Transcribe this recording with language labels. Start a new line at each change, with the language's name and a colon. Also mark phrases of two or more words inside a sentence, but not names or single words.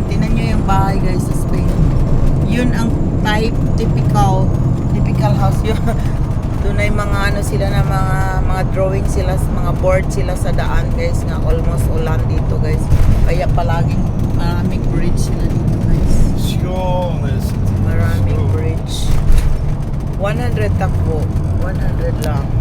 Filipino: Tingnan nyo yung bahay guys sa Spain. Yun ang
English: typical house
Filipino: yun. Doon ay mga ano sila na mga drawing sila, mga board sila sa daan guys, nga almost ulan dito guys. Kaya palaging maraming bridge sila dito guys.
Dutch: Schoon is het.
Filipino: Maraming
Dutch: Schoon.
Filipino: bridge. 100 takbo. 100 lang.